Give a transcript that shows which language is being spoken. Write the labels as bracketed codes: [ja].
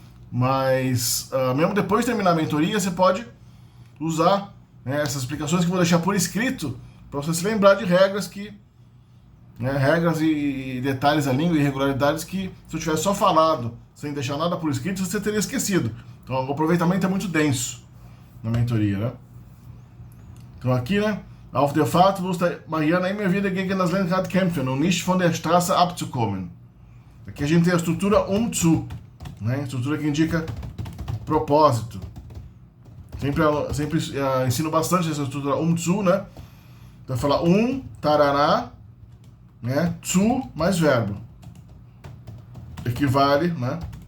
[pt] Mas mesmo depois de terminar a mentoria, você pode usar, né, essas explicações que eu vou deixar por escrito para você se lembrar de regras regras e detalhes da língua e irregularidades que, se eu tivesse só falado sem deixar nada por escrito, você teria esquecido. Então o aproveitamento é muito denso na mentoria, né? Então aqui, né? [de] Auf der Fahrt musste Mariana immer wieder gegen das Lenkrad kämpfen und nicht von der Straße abzukommen. [pt] Aqui a gente tem a estrutura zu, né? Estrutura que indica propósito. Sempre ensino bastante essa estrutura zu, né? Então falar tarará, né? Zu mais verbo. Equivale, né?